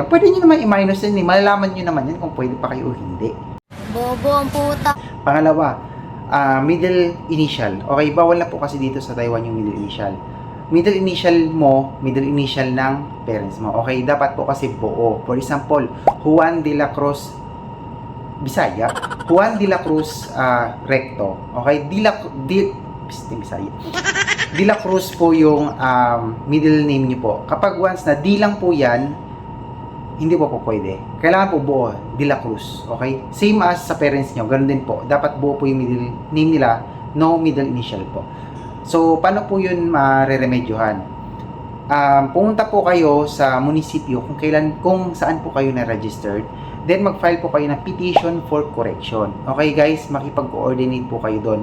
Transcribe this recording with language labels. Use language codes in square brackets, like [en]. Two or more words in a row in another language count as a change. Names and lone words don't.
[tl] Pwede nyo naman i-minus yun, malalaman nyo naman yan kung pwede pa kayo o hindi. Bobo ang puta. Pangalawa, [en] middle initial. [tl] Okay, bawal na po kasi dito sa Taiwan yung [en] middle initial. Middle initial mo, middle initial ng parents mo. [tl] Okay, dapat po kasi buo. [en] For example, Juan de la Cruz Bisaya, Juan de la Cruz Recto. [tl] Okay, Bisaya. De la Cruz po yung [en] middle name [tl] niyo po. Kapag once na di lang po yan, hindi po pwede. Kailangan po buo, De La Cruz. Okay? Same as sa parents nyo, ganun din po. Dapat buo po yung [en] middle name [tl] nila, [en] no middle initial [tl] po. So, paano po yun mareremedyohan? Pumunta po kayo sa munisipyo kung saan po kayo na-registered. Then, mag-file po kayo ng [en] petition for correction. Okay guys, [tl] makipag-coordinate po kayo doon.